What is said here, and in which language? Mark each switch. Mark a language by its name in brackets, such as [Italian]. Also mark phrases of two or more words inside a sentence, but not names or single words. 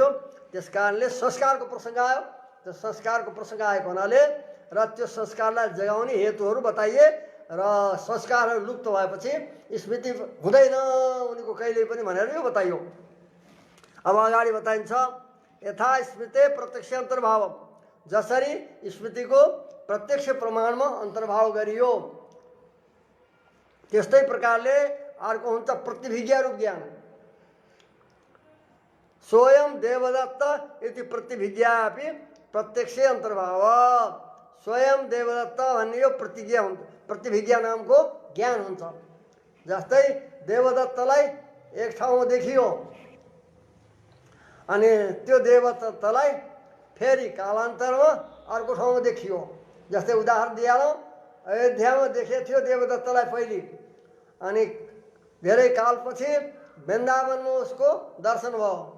[Nepali] त्यस कारणले संस्कारको प्रसङ्ग आयो। त्यो संस्कारको प्रसङ्ग आएको हुनाले र त्यो संस्कारलाई जगाउने हेतुहरू बताइए र संस्कारहरू लुप्त भएपछि स्मृति हुँदैन उनीको कहिले पनि भनेर यो बताइयो। अब अगाडि बताइन्छ [Sanskrit] यथा स्मृति प्रत्यक्ष अन्तर्भाव, [Nepali] जसरी स्मृतिको प्रत्यक्ष प्रमाणमा अन्तर्भाव गरियो त्यस्तै प्रकारले अर्को हुन्छ प्रतिभिज्ञा रूप ज्ञान। [Sanskrit] स्वयं देवदत्त इति प्रतिभिज्ञा अपि प्रत्यक्ष अन्तर्भाव। [Nepali] स्वयं देवदत्त भन्ने यो प्रतिभिज्ञा नामको ज्ञान हुन्छ। जस्तै देवदत्तलाई एक ठाउँमा देखियो अनि त्यो देवदत्तलाई फेरि कालान्तरमा अर्को ठाउँमा देखियो। जस्तै उदाहरण दिइहालौँ, अयोध्यामा देखेको थियो देवदत्तलाई पहिले, अनि धेरै कालपछि वृन्दावनमा उसको दर्शन भयो।